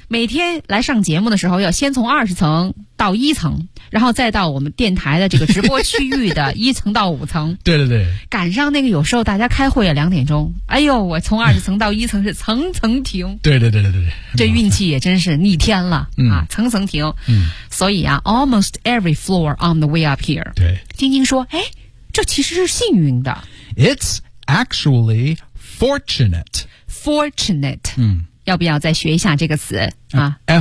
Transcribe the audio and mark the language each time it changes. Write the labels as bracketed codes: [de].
[zh] 每天来上节目的时候要先从20层到1层，然后再到我们电台的这个直播区域的1层到5层。对对对。赶上那个有时候大家开会2点钟，哎呦，我从20层到1层是层层停。对对对对对。这运气也真是逆天了。啊，层层停、嗯、所以啊 [en] almost every floor on the way up here. [zh] 对，晶晶说，哎，这其实是幸运的。 [en] It's actually fortunate. Fortunate、 [zh] 嗯、要不要再学一下这个词、啊、